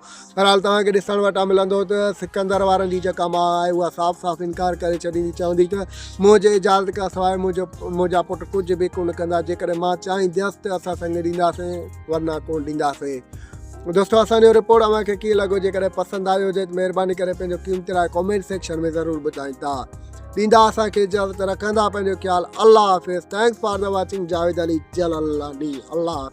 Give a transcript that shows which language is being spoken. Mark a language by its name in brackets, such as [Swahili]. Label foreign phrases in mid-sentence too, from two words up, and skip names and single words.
[Sindhi] बहरहाल तव्हांखे ॾिसण वटां मिलंदो त सिकंदर वारनि जी जेका माउ आहे उहा साफ़ साफ़ इनकार करे छॾींदी, चवंदी त मुंहिंजे इजाज़त खां सवाइ मुंहिंजा पुट कुझु बि कोन कंदा, जेकॾहिं मां चाहींदसि त असां संग ॾींदासीं, वरना कोन ॾींदासीं। दोस्तों असांजो रिपोर्ट अव्हांखे कीअं लॻो, जेकॾहिं पसंदि आयो हुजे त महिरबानी करे पंहिंजो क़ीमती राय कमेंट सेक्शन में ज़रूरु ॿुधाईंदा। ॾींदा असांखे इजाज़त, रखंदा पंहिंजो ख़्यालु। अल्लाह हाफ़िज़। [English] thanks for the watching. [Sindhi] जावेद अली जलालानी। अल्लाह।